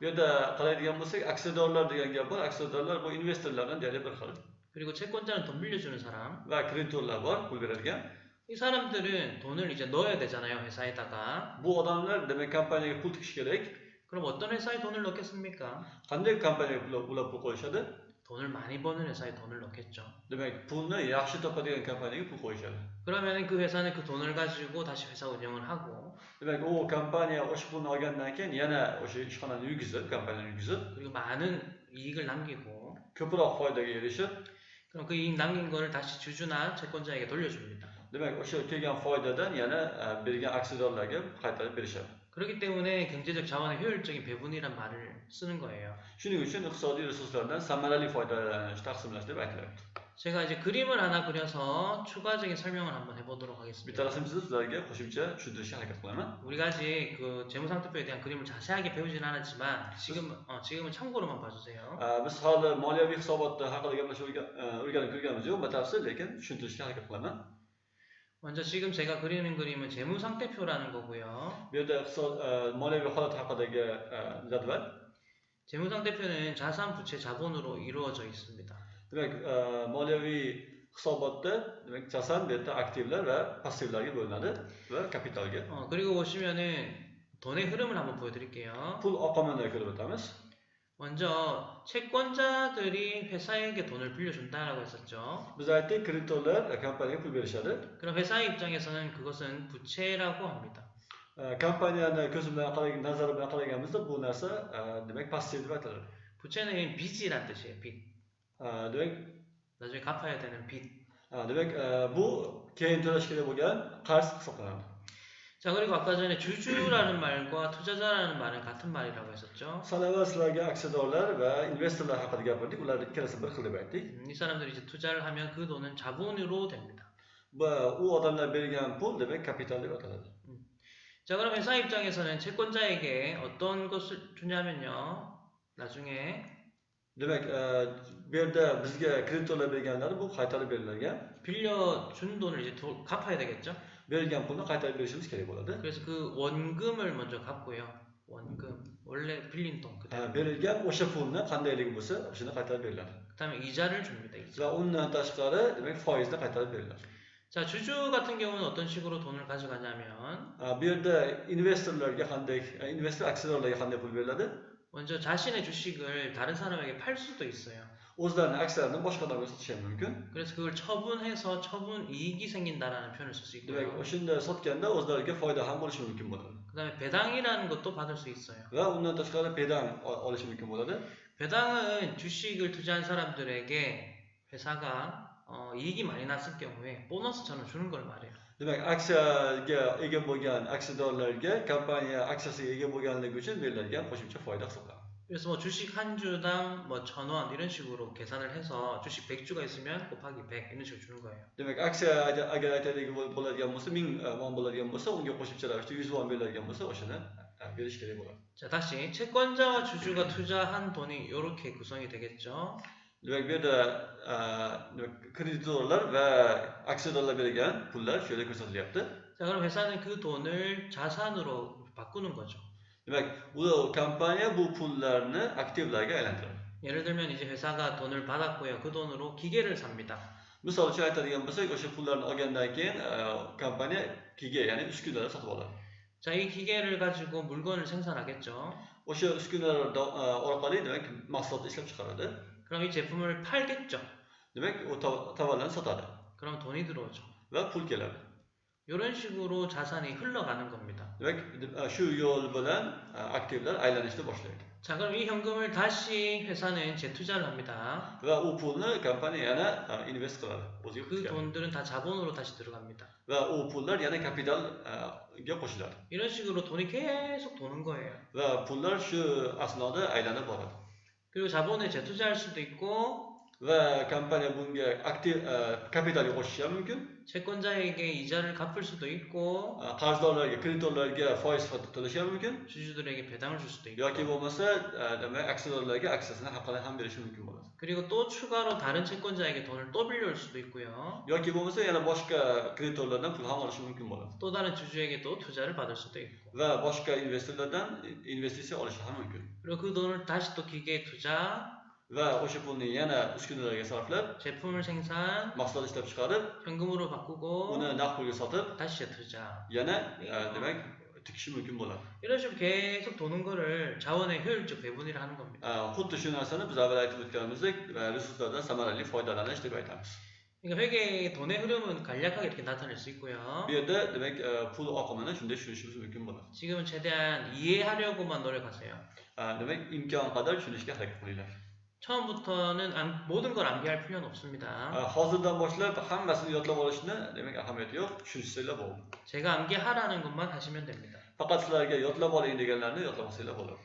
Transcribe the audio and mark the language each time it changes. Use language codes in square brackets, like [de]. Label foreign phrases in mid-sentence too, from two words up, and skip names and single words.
[uz] Bu yerda qaraydigan bo'lsak, aksiyadorlar degan gap bor. Aksiyadorlar bu investorlardan deyarli bir xil. [ko] 그리고 채권자는 돈 빌려주는 사람. [uz] Va kreditorlar bor, pul beradigan. [ko] 이 사람들은 돈을 이제 넣어야 되잖아요, 회사에다가. [uz] Bu odamlar demak kompaniyaga pul tikish kerak. [ko] 그럼 어떤 회사에 돈을 넣겠습니까? [uz] Qanday kompaniyaga ular pul qo'yishadi? [ko] 돈을 많이 버는 회사에 돈을 넣겠죠. [uz] Demak, pulni yaxshi topadigan kompaniyaga pul qo'yishadi. [ko] 그러면은 그 회사는 그 돈을 가지고 다시 회사 운영을 하고 [uz] Demak, u kompaniya o'sha pulni olgandan keyin yana o'sha ishxonani yurgizib, kompaniyani yurgizib, [ko] 그리고 많은 이익을 남기고 [uz] ko'proq foydaga erishib, [ko] 그럼 그 이익 남긴 거를 다시 주주나 채권자에게 돌려줍니다. [uz] demak, o'sha kelgan foydadan yana bergan aksiyadorlarga qaytarib berishadi. [ko] 그렇기 때문에 경제적 자원의 효율적인 배분이란 말을 쓰는 거예요. [uz] Shuning uchun iqtisodiy resurslardan samarali foydalanish, taqsimlash deb aytilyapti. [ko] 제가 이제 그림을 하나 그려서 추가적인 설명을 한번 해보도록 [uz] Bitta [ko] 하겠습니다. [uz] rasmni chizib sizlarga qo'shimcha tushuntirishga harakat qilaman. [ko] 우리가 아직 그 재무상태표에 대한 그림을 자세하게 배우지는 않았지만 지금은 참고로만 봐주세요. [uz] Biz hali moliyaviy hisobot haqida gaplashib o'rganib ko'rganimiz yo'q, batafsil, lekin tushuntirishga harakat qilaman. [ko] 먼저 지금 제가 그리는 그림은 재무상태표라는 거고요. [uz] Bu yerda moliyaviy holat haqidagi jadval. [ko] 재무상태표는 자산, 부채, 자본으로 이루어져 있습니다. [uz] Demak, moliyaviy hisobotda demak jasan, bu yerda aktivlar va passivlarga bo'linadi va kapitalga. [ko] 그리고 보시면은 돈의 흐름을 한번 보여드릴게요. [uz] Pul oqimini ko'rib o'tamiz. [ko] 먼저 채권자들이 회사에게 돈을 빌려준다라고 했었죠. [uz] Biz aytdik, kreditorlar kompaniyaga pul berishadi. [ko] 그럼 회사의 입장에서는 그것은 부채라고 합니다. [uz] Kompaniyani ko'zi bilan qaragan, nazari bilan qaraganimizda bu narsa demak passiv deb aytiladi. [ko] 부채는 빚이란 뜻이에요. 빚. [uz] Demak, [ko] 나중에 갚아야 되는 빚. [uz] demak bu keyin to'lash kerak bo'lgan qarz hisoblanadi. [ko] 자, 그리고 아까 전에 주주라는 말과 투자자라는 말은 같은 말이라고 했었죠. [uz] Sanava sizlarga aksiyadorlar va investorlar haqida gapirdik. Ular ikkalasi bir xil deb aytdik. [ko] 이 사람들이 이제 투자를 하면 그 돈은 자본으로 됩니다. [uz] Va u odamlar bergan pul demak kapital deb ataladi. [ko] 자, 그럼 회사 입장에서는 채권자에게 어떤 것을 주냐면요. 나중에 [uz] Demak, bu yerda bizga kreditorlar berganlari bu qaytarib berilgan. [ko] 빌려준 돈을 이제 갚아야 되겠죠. [uz] Berilgan pulni qaytarib berishimiz kerak bo'ladi. [ko] 그래서 그 원금을 먼저 갚고요. 원금. 원래 빌린 돈 그대로. [uz] Berilgan o'sha pulni qandayligi bo'lsa, o'shani qaytarib beriladi. [ko] 그다음에 이자를 줍니다. 이자. [uz] Va undan tashqari demak foizni qaytarib beriladi. [ko] 자, 주주 같은 경우는 어떤 식으로 돈을 가져가냐면 [uz] Bu yerda investorlarga qanday investor aksiyadorlarga qanday pul beriladi? [ko] 먼저 자신의 주식을 다른 사람에게 팔 수도 있어요. [uz] O'zlarining aksiyalarini boshqalarga sotishi ham mumkin. [ko] 그래서 그걸 처분해서 처분 이익이 생긴다라는 표현을 쓸 수 [uz] Demak, [ko] 있고요. [uz] o'shanda sotganda o'zlariga foyda ham bo'lishi mumkin bo'ladi. [ko] 그다음에 배당이라는 것도 받을 수 있어요. [uz] Va undan tashqari bedam olishi mumkin bo'ladi. [ko] 배당은 주식을 투자한 사람들에게 회사가 이익이 많이 났을 경우에 보너스처럼 주는 걸 말해요. [uz] Demak, aksiyaga ega bo'lgan aksiyadorlarga kompaniya aksiyasiga ega bo'lganligi uchun beriladigan qo'shimcha foyda hisoblanadi. [ko] 그래서 뭐 주식 한 주당 뭐 1,000원 이런 식으로 계산을 해서 주식 100주가 있으면 곱하기 100 이런 식으로 주는 거예요. [uz] Demak, aksiya agar aytaylik bo'ladigan bo'lsa, 1000 won bo'ladigan bo'lsa, unga qo'shimcha ravishda 100 won beriladigan bo'lsa, o'shani berish kerak bo'ladi. [ko] 자, 다시 채권자와 주주가 투자한 돈이 이렇게 구성이 되겠죠. [uz] Demak, bu yerda kreditorlar va aksiyadorlar bergan pullar shu yerda ko'rsatilyapti. [ko] 자, 그럼 회사는 그 돈을 자산으로 바꾸는 거죠. [uz] Demak, bu kompaniya bu pullarni aktivlarga aylantiradi. [ko] 예를 들면 이제 회사가 돈을 받았고요. 그 돈으로 기계를 삽니다. [uz] Misol uchun aytadigan bo'lsak, o'sha pullarni olgandan keyin kompaniya kiga, ya'ni uskunalar sotib oladi. [ko] 자, 이 기계를 가지고 물건을 생산하겠죠. [uz] O'sha uskunalar orqali demak mahsulot ishlab chiqaradi. [ko] 그럼 이 제품을 팔겠죠. [uz] Demak, u tovarlarni sotadi [ko] 그럼 돈이 들어오죠. [uz] va pul keladi. [ko] 이런 식으로 자산이 흘러가는 겁니다. [uz] Demak, shu yo'l bilan aktivlar aylanishni boshlaydi. [ko] 자, 그럼 이 현금을 다시 회사는 재투자를 합니다. [uz] Va u pulni kompaniya yana invest qiladi, o'ziga [ko] 그 [uz] qo'shadi. [ko] 돈들은 다 자본으로 다시 들어갑니다. [uz] Va u pullar yana kapitalga qo'shiladi. [ko] 이런 식으로 돈이 계속 도는 거예요. [uz] Va pullar shu asnoda aylanib boradi. [ko] 그리고 자본에 재투자할 수도 있고 [uz] Va kompaniya bunga aktiv kapitalga qo'shishi ham mumkin. [ko] 채권자에게 이자를 갚을 수도 있고 [uz] Qarzdorlarga, kreditorlarga foiz sifatida to'lashi ham mumkin. [ko] 주주들에게 배당을 줄 수도 있고 [uz] yoki bo'lmasa demak aksiyadorlarga aksiyasini haqqini ham berishi mumkin bo'ladi. [ko] 그리고 또 추가로 다른 채권자에게 돈을 또 빌려올 수도 있고요. [uz] yoki bo'lmasa yana boshqa kreditorlardan pul ham olishi mumkin bo'ladi. [ko] 또 다른 주주에게 또 투자를 받을 수도 있고 [uz] Va boshqa investorlardan investitsiya olishi ham mumkin. [ko] 그리고 그 돈을 다시 또 기계에 투자, [uz] Va o'sha pulni yana uskunalarga sarflab, [ko] 제품을 생산, [uz] mahsulot ishlab chiqarib, [ko] 현금으로 바꾸고 [uz] uni naqd pulga sotib, [ko] 다시 재투자. [uz] yana demak tikishi mumkin bo'ladi. [ko] 이런 식으로 계속 도는 거를 자원의 효율적 배분이라 하는 겁니다. [uz] Xuddi shu narsani biz avval aytib o'tganimizdek, resurslardan samarali foydalanish deb aytamiz. [ko] 그러니까 회계의 돈의 흐름은 간략하게 이렇게 나타낼 수 있고요. [uz] Bu yerda demak pul oqimini shunday tushunishimiz mumkin bo'ladi. [ko] 지금은 최대한 이해하려고만 노력하세요. [uz] Demak imkon qadar tushunishga harakat qilinglar. [ko] 처음부터는 모든 걸 암기할 필요는 없습니다. [uz] Hozirdan boshlab hammasini yodlab olishni demak ahamiyati yo'q, tushunishsanglar bo'ldi. [ko] 제가 암기하라는 것만 하시면 됩니다. [uz] Faqat sizlarga yodlab oling deganlarni yodlamasanglar bo'ladi.